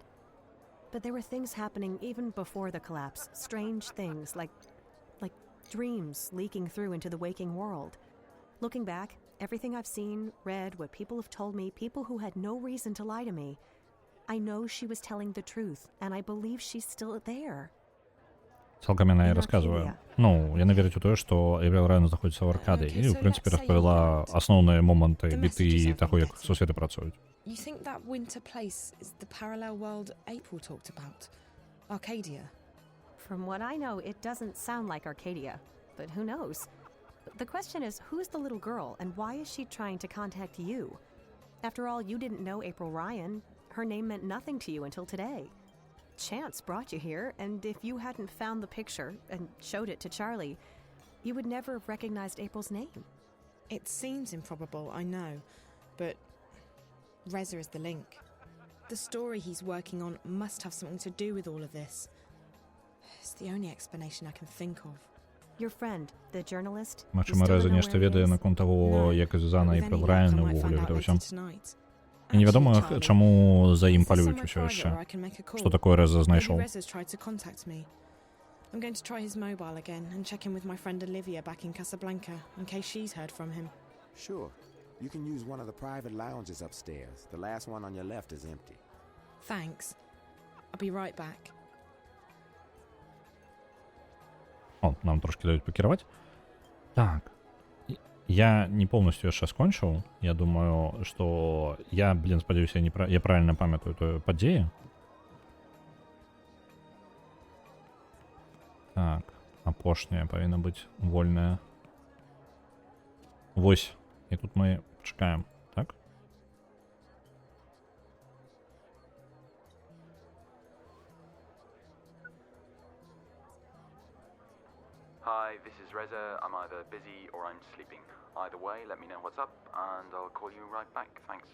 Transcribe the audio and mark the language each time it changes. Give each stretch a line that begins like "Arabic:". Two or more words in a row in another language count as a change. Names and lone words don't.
English: But there were things happening even before the collapse, strange things like dreams leaking through into the waking world. Looking back, everything I've seen, read, what people have told me, people who had no reason to lie to me, I know she was telling the truth, and I believe she's still there.
Belarusian: Цалкам яна і расказвае. Ну, яна верыць у тое, што Эйприл Райан знаходзіцца ў Аркадыі, і, ў прынцыпе, распавяла асноўныя моманты біты і таго, як сусветы працуюць.
English: You think that winter place is the parallel world April talked about? Arcadia? From what I know, it doesn't sound like Arcadia, but who knows? The question is, who's the little girl, and why is she trying to contact you? After all, you didn't know April Ryan. Her name meant nothing to you until today. Chance brought you here, and if you hadn't found the picture and showed it to Charlie, you would never have recognized April's name. It seems improbable, I know, but Reza is the link. The story he's working on must have something to do with all of this. It's the only explanation I can think of. Your friend, the journalist?
Belarusian: Магчыма, Реза нешта ведае наконт таго, як звязана Эйприл Райан увогуле гэта ўсё. І невядома, чаму за ім палююць усё яшчэ. Што такое Реза знайшоў?
English: I'm going to try his mobile again and check in with my friend Olivia back in Casablanca in case she's heard from him. Sure. You can use one of the private lounges upstairs. The last one on your left is empty. Thanks. I'll be right back.
Belarusian: О, нам трошки даюць пакіраваць. Так. Я не полностью яшчэ скончыў. Я думаю, што я, спадзяюся, я правильно памятаю тую падзею. Так, апошняя павінна быць вольная. Вось. І тут мы чакаем, так?
English: Hi, this is Reza. I'm either busy or I'm sleeping. Either way, let me know what's up, and I'll call you right back. Thanks.